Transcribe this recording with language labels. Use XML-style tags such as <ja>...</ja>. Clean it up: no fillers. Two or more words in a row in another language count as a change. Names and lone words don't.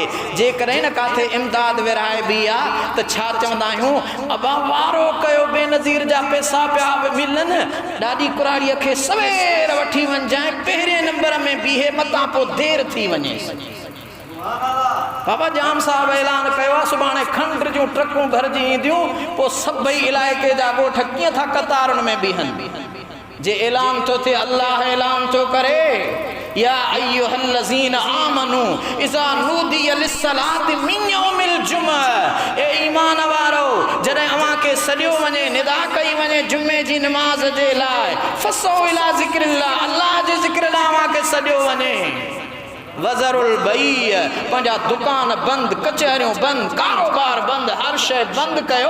<sd>जेकॾहिं न काथे इमदाद विरहाए बि आहे त छा चवंदा आहियूं, अबा वारो कयो बेनज़ीर जा पैसा पिया मिलनि, ॾाढी कुराड़ीअ खे सवेर वठी वञजांइ, पहिरें नंबर में बीहे, मतां पोइ देरि थी वञे। बाबा जाम साहब ऐलान कयो आहे सुभाणे खंड जूं ट्रकूं भरिजी ईंदियूं, पोइ सभई इलाइक़े जा ॻोठ कीअं था कतारुनि में बीहनि। जे ऐलान थो थिए, अल्लाह ऐलान थो करे,</sd> <ar>يا أيها الذين آمنوا إذا نودي للصلاة من يوم الجمعة,</ar> <sd>ए ईमान वारो जॾहिं अव्हां खे सॾियो वञे, निदा कई वञे जुमे जी नमाज़ जे लाइ,</sd> <ar>فاسعوا إلى ذكر الله,</ar> <sd>अल्लाह जे ज़िक्र ॾांहुं अव्हां खे सॾियो वञे।</sd> <ar>وذروا البيع,</ar> <sd>पंहिंजा दुकान बंदि, कचहरियूं बंदि, कारोबार बंदि, हर शइ बंदि कयो।</sd>